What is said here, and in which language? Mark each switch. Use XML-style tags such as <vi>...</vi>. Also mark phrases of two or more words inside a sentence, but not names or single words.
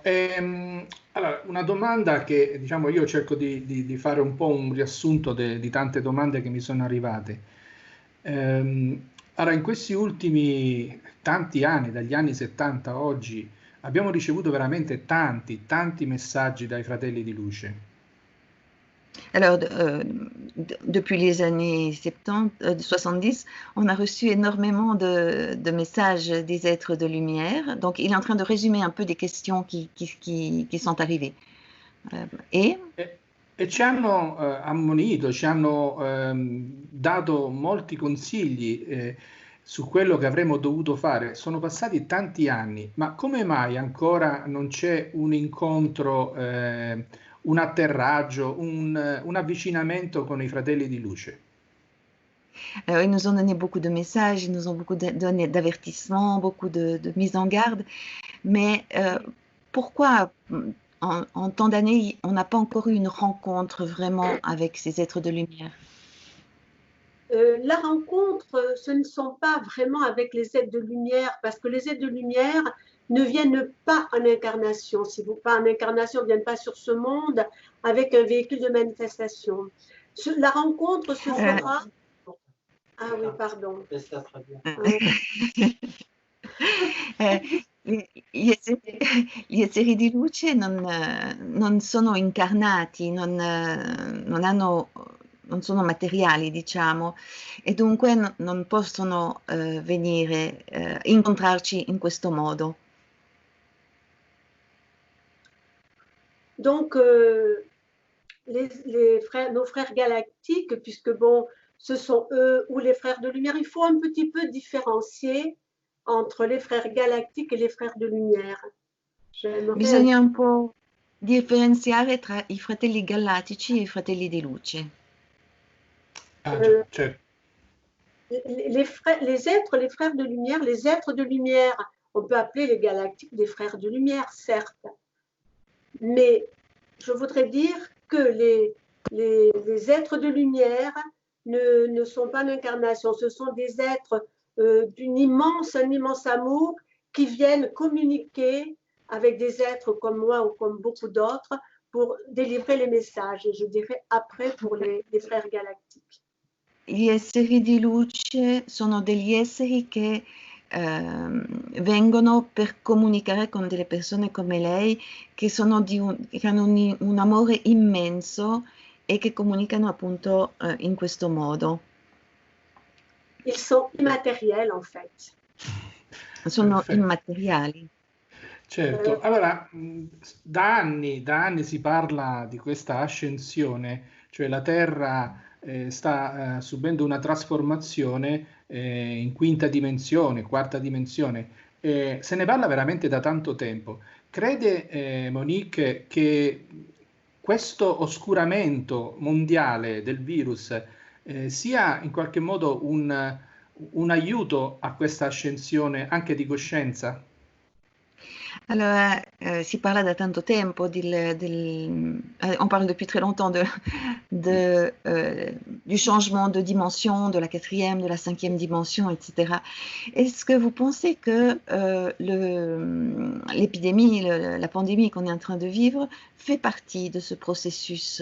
<it>Allora, una domanda che diciamo io cerco di fare un po' un riassunto di tante domande che mi sono arrivate. Allora, in questi ultimi tanti anni, dagli anni 70 a oggi, abbiamo ricevuto veramente tanti messaggi dai fratelli di luce.</it> <fr>Alors, depuis les années 70, on a reçu énormément de messages des êtres de lumière. Donc, il est en train de résumer un peu des questions qui sont arrivées.</fr> <it>E ci hanno ammonito, ci hanno dato molti consigli su quello che avremmo dovuto fare. Sono passati tanti anni, ma come mai ancora non c'è un incontro, un atterraggio, un avvicinamento con i fratelli di luce?</it> <fr>Alors, ils nous ont donné beaucoup de messages, ils nous ont beaucoup donné d'avertissements, beaucoup de mises en garde. Mais pourquoi en tant d'années, on n'a pas encore eu une rencontre vraiment avec ces êtres de lumière? La rencontre, ce ne sont pas vraiment avec les êtres de lumière, parce que les êtres de lumière ne viennent pas en incarnation. Si vous pas en incarnation, ne viennent pas sur ce monde avec un véhicule de manifestation. La rencontre se fera. Ah oui, pardon.</fr> <it>Gli esseri di luce non sono incarnati, non sono materiali, diciamo, e dunque non possono venire, incontrarci in questo modo.</it> <fr>Donc, nos frères galactiques, puisque bon, ce sont eux ou les frères de lumière, il faut un petit peu différencier entre les frères galactiques et les frères de lumière.</fr> <it>Bisogna un po' differenziare tra i fratelli galattici e i fratelli di luce. Certo.</it> <fr>Les frères de lumière, les êtres de lumière, on peut appeler les galactiques des frères de lumière, certes. Mais je voudrais dire que les êtres de lumière ne sont pas l'incarnation, ce sont des êtres un immense amour qui viennent communiquer avec des êtres comme moi ou comme beaucoup d'autres pour délivrer les messages, et je dirais après pour les frères galactiques.</fr> <it>Gli esseri di luce sono degli esseri che vengono per comunicare con delle persone come lei che hanno un amore immenso e che comunicano appunto in questo modo.</it> <fr>Ils sont immatériels en fait.</fr> <it>Sono immateriali. Certo, allora da anni si parla di questa ascensione, cioè la Terra sta subendo una trasformazione in quinta dimensione, quarta dimensione. Se ne parla veramente da tanto tempo. Crede Monique che questo oscuramento mondiale del virus sia in qualche modo un aiuto a questa ascensione anche di coscienza? Allora, si parla da tanto tempo,</it> <fr>on parle depuis très longtemps du changement de dimension, de la 4e, de la 5e dimension, etc. Est-ce que vous pensez que l'épidémie, la pandémie qu'on est en train de vivre fait partie de ce processus?</fr>